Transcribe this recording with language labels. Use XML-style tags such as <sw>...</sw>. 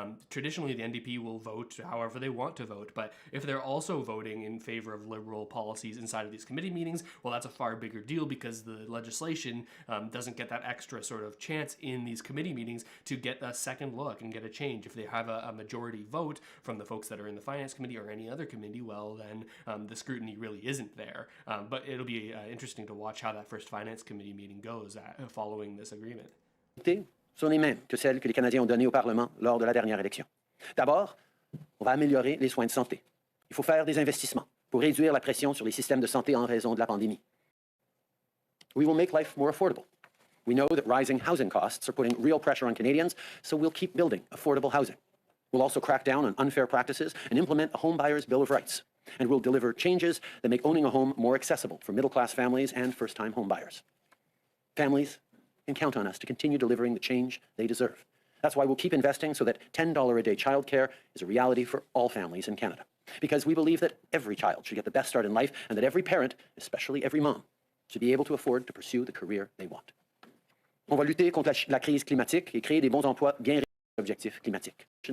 <en>Traditionally, the NDP will vote however they want to vote, but if they're also voting in favor of liberal policies inside of these committee meetings, well, that's a far bigger deal because the legislation doesn't get that extra sort of chance in these committee meetings to get a second look and get a change. If they have a majority vote from the folks that are in the Finance Committee or any other committee, well, then the scrutiny really isn't there. But it'll be interesting to watch how that first Finance Committee meeting goes following this agreement.</en> <fr>Sont les mêmes que celles que les Canadiens ont données au Parlement lors de la dernière élection. D'abord, on va améliorer les soins de santé. Il faut faire des investissements pour réduire la pression sur les systèmes de santé en raison de la pandémie.</fr> <en>We will make life more affordable. We know that rising housing costs are putting real pressure on Canadians, so we'll keep building affordable housing. We'll also crack down on unfair practices and implement a home buyer's Bill of Rights. And we'll deliver changes that make owning a home more accessible for middle-class families and first-time home buyers. Families can count on us to continue delivering the change they deserve. That's why we'll keep investing so that $10 a day childcare is a reality for all families in Canada. Because we believe that every child should get the best start in life and that every parent, especially every mom, should be able to afford to pursue the career they want.</en> <fr>On va lutter contre la crise climatique et créer des bons emplois bien objectifs climatiques.</fr>